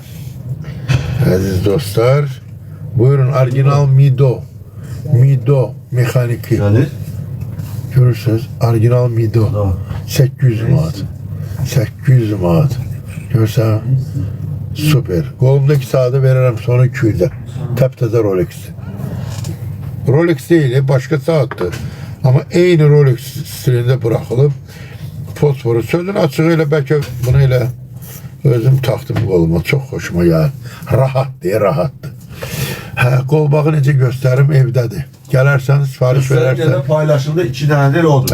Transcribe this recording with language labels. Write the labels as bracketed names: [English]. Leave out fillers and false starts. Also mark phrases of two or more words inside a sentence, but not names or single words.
[Azerbaijani] Əziz dostlar, buyurun orijinal Mido. Mido mexaniki. Nədir? Görürsünüz, orijinal Mido. 800 manat. 800 manat. Görsən, süper. Qolumdakı saati verərəm sonra 200'e. Təptəzə Rolex. [Turkish] Rolex değil, başka saattir. [Azerbaijani] Ama eyni Rolex stilində buraxılıb. Fosforu sözün açığı ilə bəlkə bunu elə özüm taxdım qoluma. Çox xoşuma gəlir. Rahatdır, rahatdır. Hə, qolbağı necə göstərim evdədir. Gələrsən, sifariş verərsən. Göstərgədə paylaşımda 2 dənədir odur.